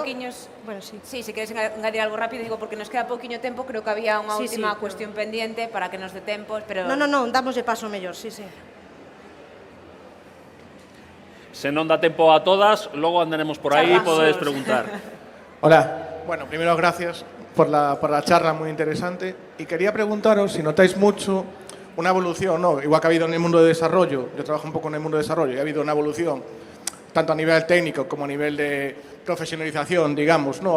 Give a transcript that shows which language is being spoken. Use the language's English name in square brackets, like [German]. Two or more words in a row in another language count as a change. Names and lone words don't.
[Galician] pouquiños... bueno, sí. Sí, se queres engadir algo rápido, digo, porque nos queda pouquiño tempo, creo que había unha última cuestión pendiente para que nos dé tempo, pero... Non, damoslle paso mellor, sí. Se non dá tempo a todas, logo andaremos por aí e podedes preguntar. [Spanish] Hola. Bueno, primero gracias por la charla muy interesante y quería preguntaros si notáis mucho una evolución, ¿no? Igual que ha habido en el mundo de desarrollo, yo trabajo un poco en el mundo de desarrollo y ha habido una evolución tanto a nivel técnico como a nivel de profesionalización, digamos, ¿no?